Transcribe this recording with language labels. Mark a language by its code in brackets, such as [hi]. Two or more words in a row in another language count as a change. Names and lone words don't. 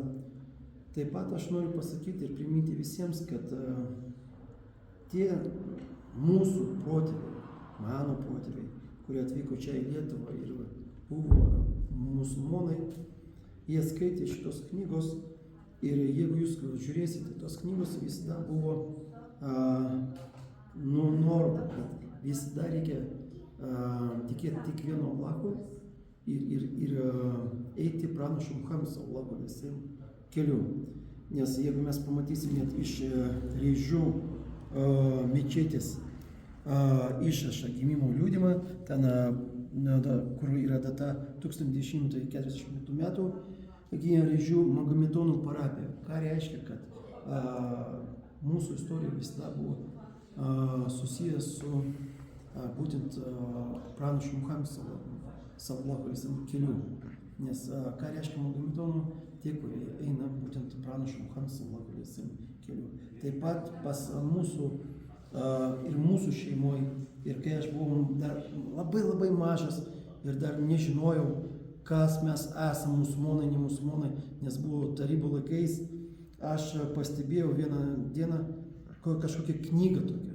[lt] Taip pat aš noriu pasakyti ir priminti visiems, kad tie mūsų protėviai, mano protėviai, kurie atvyko čia į Lietuvą ir buvo musulmonai, jie skaitė šitos knygos ir jeigu jūs žiūrėsite, tos knygos visada buvo nuoroda, kad visada reikia tikėti tik vienu Allahu ir eiti pranašo Muhamedo [ar] صلى الله عليه وسلم [lt] keliu. Nes jeigu mes pamatysim net iš Rėžių mečetės išrašą gimimo liudijimą, ten kur yra data 1140 metų, Gėrėžių Magometonų parapija. Ką reiškia, kad mūsų istorija visada buvo susijęs su būtent pranašu Muhamedu [ar] صلى الله عليه وسلم [lt] keliu. Nes ką reiškia Magometonų, tie, kurie eina būtent pranašu Muhamedu [ar] صلى الله عليه وسلم [lt] keliu. Taip pat pas mūsų ir mūsų šeimoje, ir kai aš buvau dar labai mažas ir dar nežinojau, kas mes esame musulmonai, ne musulmonai, nes buvo tarybų laikais, aš pastebėjau vieną dieną kažkokią knygą tokią.